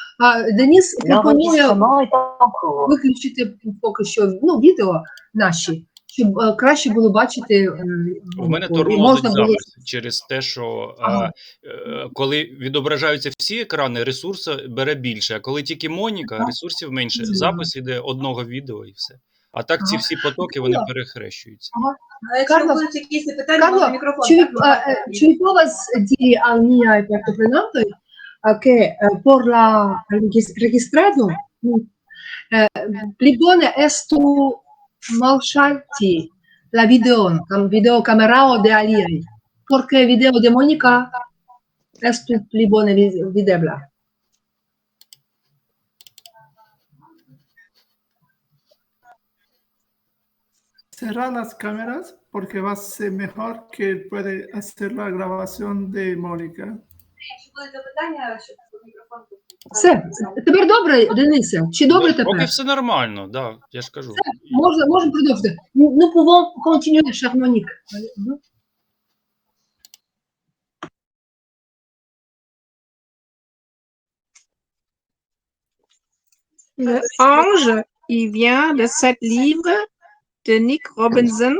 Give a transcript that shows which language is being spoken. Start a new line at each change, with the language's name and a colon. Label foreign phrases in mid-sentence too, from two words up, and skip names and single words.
Ukrainian: Денис пропонує
French: L'enregistrement est en cours.
Ukrainian: виключити поки що відео наші, щоб краще було бачити. У мене і тормозить можна було... запис через те, що коли відображаються всі екрани, ресурсу бере більше, а коли тільки Моніка, ресурсів менше. Запис іде одного відео і все. А так ці всі потоки, вони перехрещуються. Якщо будуть якісь питання, можна мікрофон.
Esperanto: Ci povas diri al niaj partoprenantoj che por la registrado pli bone estu malŝalti la videon, videokamerao de aliaj, por ke video de Monika estu pli bone videbla.
Spanish: Cerrar las cámaras porque va a ser mejor que puede hacer la grabación de Mónica.
Ukrainian: Все, тепер добре, Денисе? Чи добре тепер? Поки все нормально, да, я ж кажу. Все, можемо продовжити.
French: Nous pouvons continuer, cher Monique. Le ange, il vient de 7 livres de Nick Robinson.